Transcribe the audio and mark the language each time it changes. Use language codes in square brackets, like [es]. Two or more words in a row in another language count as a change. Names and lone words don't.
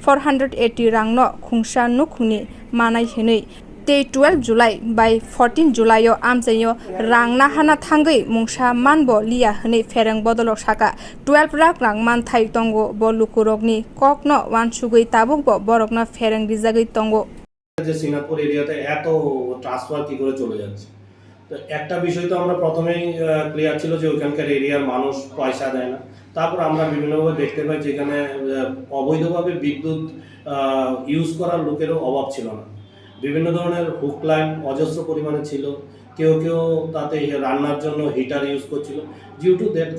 [trp] 480 rangno khungsa nukhungni manai hinei 12 July by 14 July amchaio rang nahana thangai mungsa manbo liya hne pherang bodolok saka 12 lakh rang manthai tongo bo lukurogni kokno wansugui tabukbo borogno pherang rijagui tongo [bn] যে সিঙ্গাপুর এরিয়াতে এত ট্রান্সফার কি করে চলে যাচ্ছে তো একটা বিষয় তো আমরা প্রথমেই ক্লিয়ার ছিল যে ওখানকার এরিয়ার মানুষ পয়সা দেয় না তারপর আমরা বিভিন্নভাবে দেখতে পাই যেখানে অবৈধভাবে বিদ্যুৎ ইউজ করার লোকেরও অভাব ছিল না বিভিন্ন ধরনের [en] hook line [bn] অজস্র পরিমাণে ছিল কেউ তাতে রান্নার জন্য হিটার ইউজ করছিল [en] due to that